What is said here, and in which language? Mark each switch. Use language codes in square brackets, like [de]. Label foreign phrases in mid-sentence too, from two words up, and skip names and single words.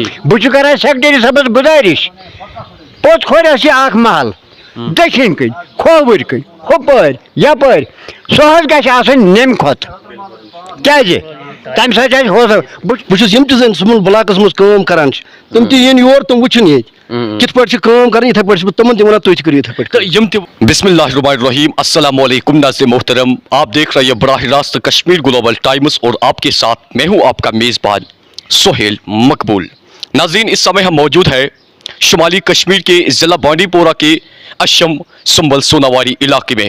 [ks] بہٕ چھُس کران سیکرٹری صٲبس گُزٲرِش پوٚت کھورٮ۪س یہِ اکھ محل دٔچھِنۍ کِنۍ کھووٕرۍ کِنۍ ہُپٲرۍ یپٲرۍ سُہ حظ گژھِ آسُن نٮ۪مہِ کھۄتہٕ کیٛازِ تَمہِ سۭتۍ آسہِ حوصلہٕ بہٕ چھُس یِم تہِ زَن سُمبل بلاکس منٛز کٲم کران چھِ تِم تہِ یِن یور تِم وٕچھِن ییٚتہِ کِتھ پٲٹھۍ چھِ کٲم کران یِتھَے پٲٹھۍ چھُس بہٕ تِمن تہِ وَنان تُہۍ تہِ کٔرِو یِتھَے پٲٹھۍ. [ar] بسم اللہ الرحمن الرحیم السلام علیکم [ur] ناظرین محترم آپ دیکھ رہے ہیں براہ راست کشمیر گلوبل ٹائمز اور آپ کے ساتھ میں ہوں آپ کا میزبان سہیل مقبول. ناظرین اس سمے ہم موجود ہے شمالی کشمیر کے ضلع بانڈی پورہ کے اشم سنبل سوناواری علاقے میں.